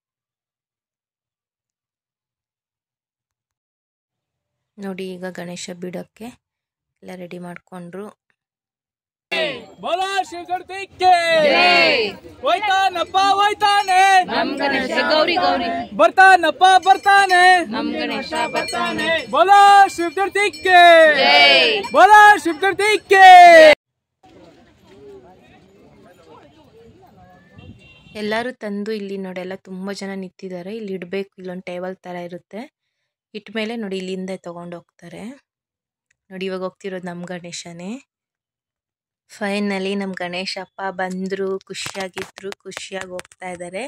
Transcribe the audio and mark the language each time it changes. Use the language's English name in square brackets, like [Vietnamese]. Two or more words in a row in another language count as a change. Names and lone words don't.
[Kannada] ನೋಡಿ ಈಗ ಗಣೇಶ ಬಿಡೋಕ್ಕೆ ಎಲ್ಲ ರೆಡಿ ಮಾಡಿಕೊಂಡ್ರು. [Hindi] बोलो शिव शक्ति के [Kannada] ಹೋಯ್ತಾನಪ್ಪ ಹೋಯ್ತಾನೆ ನಮ್ಮ ಗಣೇಶ ಗೌರಿ ಗೌರಿ ಬರ್ತಾನಪ್ಪ ಬರ್ತಾನೆ ನಮ್ಮ ಗಣೇಶ ಬರ್ತಾನೆ. [Hindi] बोलो शिव शक्ति के बोलो शिव शक्ति के. [Kannada] ಎಲ್ಲರೂ ತಂದು ಇಲ್ಲಿ ನೋಡಿ ಎಲ್ಲ ತುಂಬ ಜನ ನಿಂತಿದ್ದಾರೆ. ಇಲ್ಲಿ ಇಡಬೇಕು, ಇಲ್ಲೊಂದು ಟೇಬಲ್ ಥರ ಇರುತ್ತೆ. ಇಟ್ಟ ಮೇಲೆ ನೋಡಿ ಇಲ್ಲಿಂದ ತೊಗೊಂಡು ಹೋಗ್ತಾರೆ. ನೋಡಿ ಇವಾಗ ಹೋಗ್ತಿರೋದು ನಮ್ಮ ಗಣೇಶನೇ. ಫೈನಲಿ ನಮ್ಮ ಗಣೇಶಪ್ಪ ಬಂದರು, ಖುಷಿಯಾಗಿದ್ರು, ಖುಷಿಯಾಗಿ ಹೋಗ್ತಾ ಇದ್ದಾರೆ.